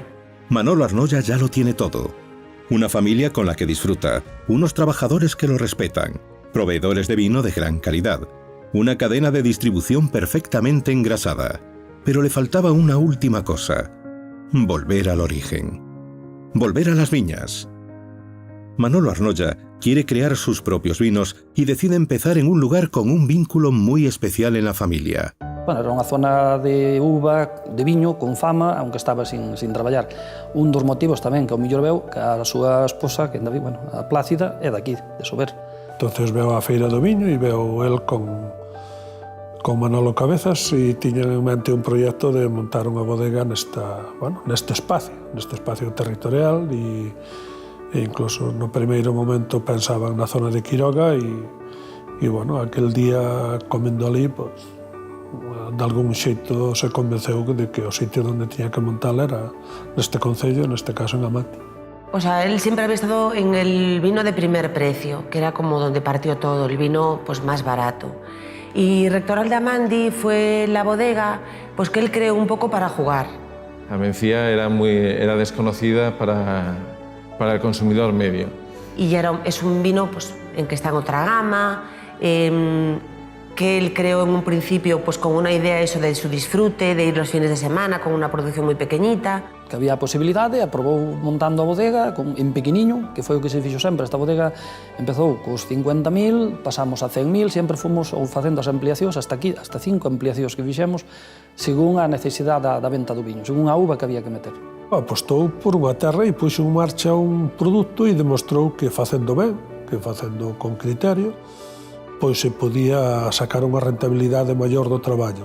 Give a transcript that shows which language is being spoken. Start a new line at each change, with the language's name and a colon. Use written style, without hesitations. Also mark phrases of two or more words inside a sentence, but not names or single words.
Spanish: Manolo Arnoya ya lo tiene todo. Una familia con la que disfruta, unos trabajadores que lo respetan, proveedores de vino de gran calidad, una cadena de distribución perfectamente engrasada. Pero le faltaba una última cosa: volver al origen. Volver a las viñas. Manolo Arnoya quiere crear sus propios vinos y decide empezar en un lugar con un vínculo muy especial en la familia. Bueno,
Galician: era unha zona de uva, de viño, con fama,
Spanish: aunque estaba
Galician: sin traballar. Un dos motivos tamén que ao mellor veu que a súa esposa, que anda bueno, a Plácida, é daqui, de Sober. Entonces veo a Feira do Viño e veo el con Manolo Cabezas e tiñan en mente un proxecto de montar unha bodega neste espacio territorial e incluso no primeiro momento pensaban na zona de Quiroga e bueno, aquel día comendo ali, pues, de algún xeito se convenceu de que o sitio onde tiña que montar era neste concello, neste caso en Amandi.
Spanish: O sea, él siempre había estado en el vino de primer precio, que era como donde partió todo, el vino pues más barato. Y Rectoral de Amandi fue la bodega pues que él creó un poco para jugar. La mencía era desconocida para el consumidor medio. Y ya es un vino pues, en que está en otra gama, que él creó en un principio pues, con una idea eso de su disfrute, de ir los fines de semana, con una producción muy pequeñita.
Galician: Que había a posibilidade, aprobou montando a bodega en pequeniño, que foi o que se fixo sempre. Esta bodega empezou cos 50.000, pasamos a 100.000, sempre fomos facendo as ampliacións, hasta 5 ampliacións que fixemos, según a necesidade da venta do viño, según a uva que había que meter. Apostou por unha terra e puxo en marcha un produto e demostrou que facendo ben, que facendo con criterio, pois se podía sacar unha rentabilidade maior do traballo.